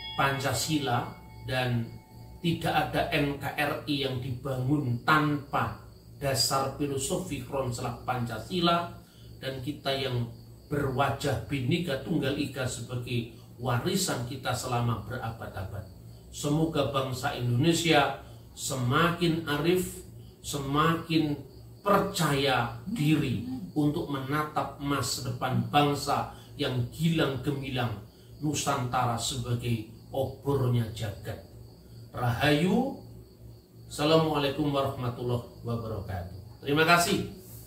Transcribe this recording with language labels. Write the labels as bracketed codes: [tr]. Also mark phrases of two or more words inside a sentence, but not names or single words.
[id] Pancasila dan tidak ada NKRI yang dibangun tanpa dasar filosofi Kronselak Pancasila, dan kita yang berwajah Bhinneka Tunggal Ika sebagai warisan kita selama berabad-abad. Semoga bangsa Indonesia semakin arif, semakin percaya diri untuk menatap masa depan bangsa yang gilang gemilang Nusantara sebagai obornya jagat. Rahayu. [ar] السلام عليكم ورحمة الله وبركاته. [id] Terima kasih.